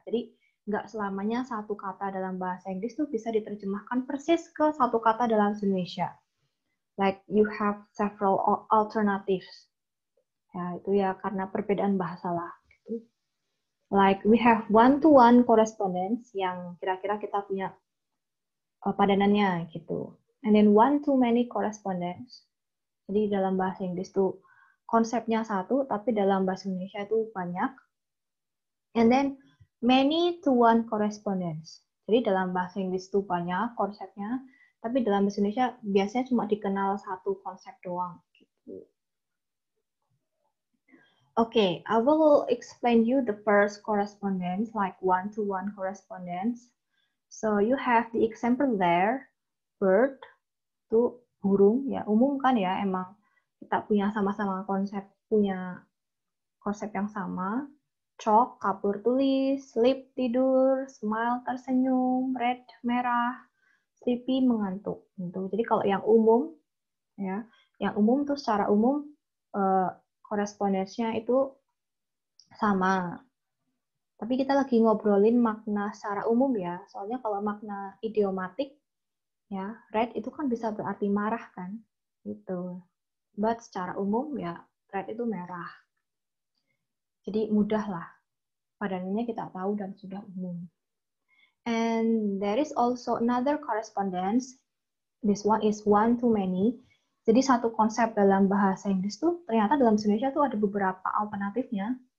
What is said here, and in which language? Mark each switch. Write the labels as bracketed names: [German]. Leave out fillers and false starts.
[Indonesian] Jadi nggak selamanya satu kata dalam bahasa Inggris tuh bisa diterjemahkan persis ke satu kata dalam bahasa Indonesia. [English] Like you have several alternatives. [Indonesian] Ya, itu ya karena perbedaan bahasa lah. Gitu. [English] Like we have one-to-one correspondence [Indonesian] yang kira-kira kita punya padanannya gitu. [English] And then one-to-many correspondence. [Indonesian] Jadi dalam bahasa Inggris tuh konsepnya satu, tapi dalam bahasa Indonesia itu banyak. [English] And then many-to-one correspondence. [Indonesian] Jadi dalam bahasa Inggris itu banyak konsepnya, tapi dalam bahasa Indonesia biasanya cuma dikenal satu konsep doang. Gitu. [English] Okay, I will explain you the first correspondence, like one-to-one correspondence. So you have the example there, [Indonesian] bird, itu burung, ya umum kan ya, emang kita punya sama-sama punya konsep yang sama. Chalk, kapur tulis, sleep, tidur, smile, tersenyum, red, merah, sleepy, mengantuk. Gitu. Jadi kalau yang umum, ya, yang umum tuh secara umum korespondensinya itu sama. Tapi kita lagi ngobrolin makna secara umum ya, soalnya kalau makna idiomatik, ya, red itu kan bisa berarti marah kan, gitu. But secara umum ya, red itu merah. Jadi mudah lah, padanannya kita tahu dan sudah umum. [English] And there is also another correspondence. This one is one-to-many. [Indonesian] Jadi satu konsep dalam bahasa Inggris tuh ternyata dalam bahasa Indonesia tuh ada beberapa alternatifnya.